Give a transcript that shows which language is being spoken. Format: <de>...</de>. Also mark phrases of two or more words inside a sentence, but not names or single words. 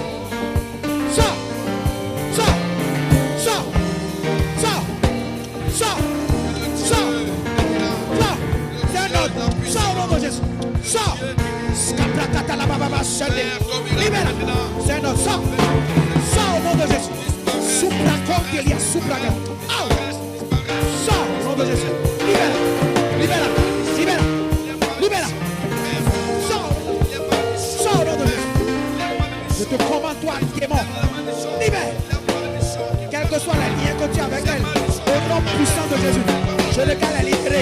<fr>Sors. Sors. Sors. Sors. Sors. Sors. Sors. C'est un ordre. Sors au nom de Jésus. Sors. Libère. C'est un ordre. Sors. Sors au nom de Jésus. Supra-cordelia, supra-ga. Sors au nom de Jésus. Libère. Libère. Libère. Libère. Sors. Sors au nom de Jésus. Je te commande, toi, démon. Libère. Quelle que soit la lien que tu as avec elle, au nom puissant de Jésus, je déclare la libérer.</fr>